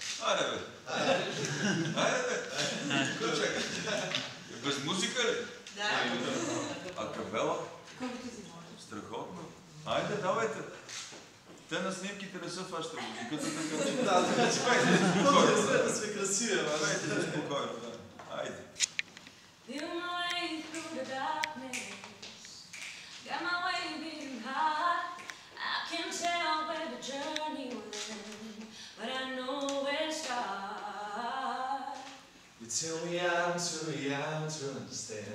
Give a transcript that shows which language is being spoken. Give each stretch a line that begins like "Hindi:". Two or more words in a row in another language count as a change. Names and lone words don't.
Bulgarian: Айде, бе. Айде, бе. Какво чакай? Без музика ли? Да. А капела? Страхотно. Айде, давайте. Те на снимките не са фаща музиката, така че... Да, така че пак да сме красиви, давайте се спокойно, да. Айде.
English: Feel my way through the darkness, got my way beating hard. I can't tell where the journey will end, but I know where to start. You tell me I'm too young to understand.